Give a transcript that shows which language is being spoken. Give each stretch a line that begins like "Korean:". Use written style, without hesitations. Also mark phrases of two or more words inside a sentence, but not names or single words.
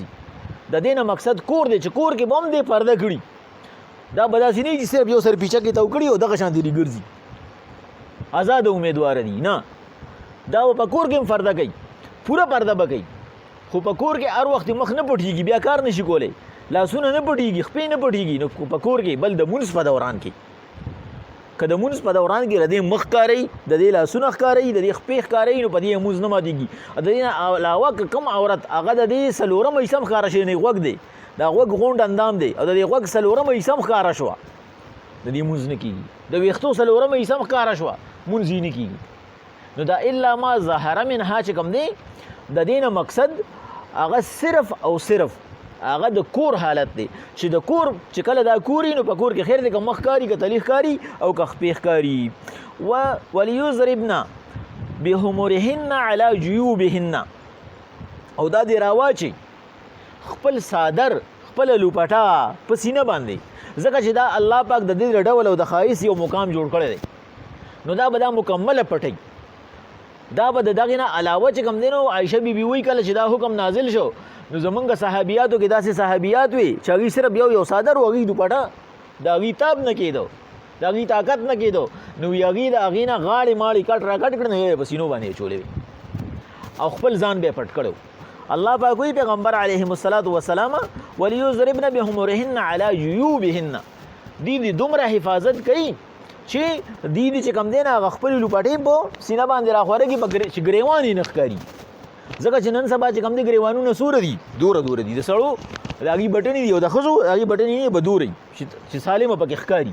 Pashto: د دې نه مقصد کور دی چې کور کې به هم دې پرده کړي دا به داسې نه وي چې صرف یو سر پیچه کې تو کړي او دغه شان دې ګرځي آزاد امیدواره دي نه دا به په کور کې هم پرده کوي پوره پرده به کوي خو په کور کې هر وخت مخ نه پټېږي بیا کار نشي کولی لاسونه نه پټېږي خپې نه پټېږي نو په کور کې بل د مونځ په دوران کې که د مونځ په دوران کې د دې مخ ښکاروي د دې لاسونه ښکاروي د دې خپې ښکاروي نو په دې مونځ نه ماتېږي. د دې نه علاوه که کوم عورت هغه د دې څلورمه حصه هم ښکاره شوی نه غوږ دی دا غوږ غونډ اندام دی او د دې غوږ څلورمه حصه هم ښکاره شوه د دې مونځ نه کېږي. د ویښتو څلورمه حصه هم ښکاره شوه مونځ یې نه کېږي. نو دا
Arabic: الا ما ظهر منها
Pashto: چې کوم دی د دې نه مقصد هغه صرف او صرف هغه د کور حالت دی چې د کور چې کله دا کوري نو په کور کې خیر دی که مخ ښکاري که تلی ښکاري او که خپې ښکاري.
Arabic: وليضربن بخمرهن على جيوبهن
Pashto: او دا دې راواچي خپل صادر خپله لوپټه په سینه باندې ځکه چې دا الله پاک د دې ډول او د ښایست یو مقام جوړ کړی دی نو دا به دا مکمله پټوي. دا به د دغې نه علاوه چې کوم دی نو عایشه بیبي وایي کله چې دا حکم نازل شو نو زمونږ صحابیاتو کې داسې صحابیات وي چې هغوی صرف یو صادر و هغوی دوپټه د هغوی تاب نه کېدو د هغوی طاقت نه کېدو نو هغوی د هغې نه غاړې ماړې کټ را کټ کړه نو یې په سینو باندې اچولې وي او خپل ځان به یې پټ کړی. الله پاک وایي پیغمبر
Arabic: علیهم الصلاة والسلام وليضربن بخمرهن على جيوبهن
Pashto: دې دومره حفاظت کوي چې دې چې کم دی نه هغه خپلې لوپټې په سینه باندې راخورېږي چې ګریوان یې نه ښکاري ځکه چې نن سبا چې کم دی ګریوانونه سوره دي دوره دي د سړو د هغې بټنې دي او د ښځو د هغې بټنې نه به دوره چې سالمه پکې ښکاري.